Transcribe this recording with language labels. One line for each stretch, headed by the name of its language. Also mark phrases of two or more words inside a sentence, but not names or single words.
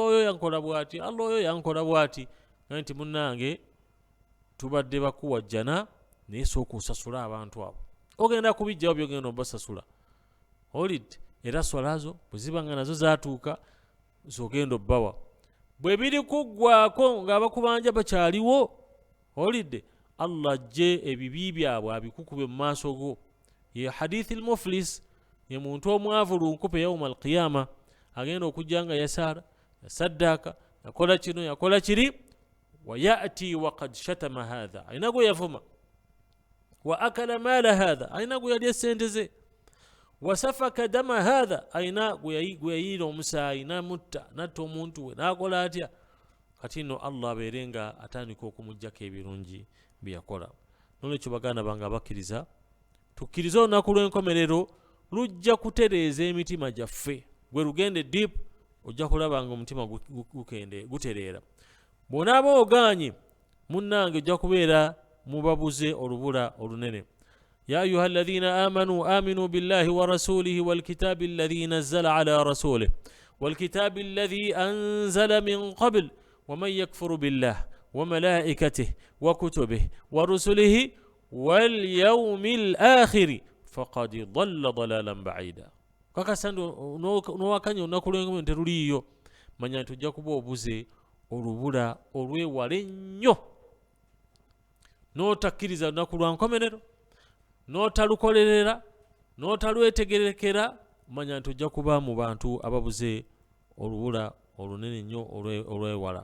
Ganda: oyo yankola bwati Allah oyo yankola bwati nti munnange tubadde bakuwa jjana naye sooka osasula abantu abo ogenda kubijjawo byogenda obasasula olidde era swalazo bwe zibanga nazo zaatuuka zogenda obbawa bwe biri kuggwaako ng'abakubanja bakyaliwo olidde Allah ajje ebibi byabwe abikukube mu maaso go ye hadithi al-muflis ye muntu omwavu lunkupe
Arabic: يوم القيامة
Ganda: agenda okujjanga yasaara yasaddaaka yakola kino yakola kiri
Arabic: ويأتي وقد شتم هذا
Ganda: alina gwe yavuma
Arabic: وأكل مال هذا
Ganda: alina gwe yalya sente ze
Arabic: وسفك دم هذا
Ganda: alina gwe yayiira omusaayi namutta natta omuntu we nakola atya kati nno Allah abeerenga atandika okumujjako ebirungi byeyakola. Nolwekyo baganda bange abakkiriza tukkirize olunaku lw'enkomerero lujja kutereeza emitima gyaffe gwe lugende deep ojja kulaba nga omutima gutereera. Bw'onaaba ogaanye munnange ojja kubeera mubabuze olubula olunene.
Arabic: يا أيها الذين آمنوا آمنوا بالله ورسوله والكتاب الذي نزل على رسوله والكتاب الذي أنزل من قبل ومن يكفر بالله وملائكته وكتبه ورسله واليوم الآخر فقد ضل ضلالا بعيدا.
Ganda: kakasando n'owakanya olunaku lw'enkomerero teruliiyo manya nti ojja kuba obuze olubula olwewala ennyo n'otakkiriza olunaku lwa nkomerero n'otalukolerera n'otalwetegerekera manya nti ojja kuba mu bantu ababuze olubula olunene nnyo olwewala.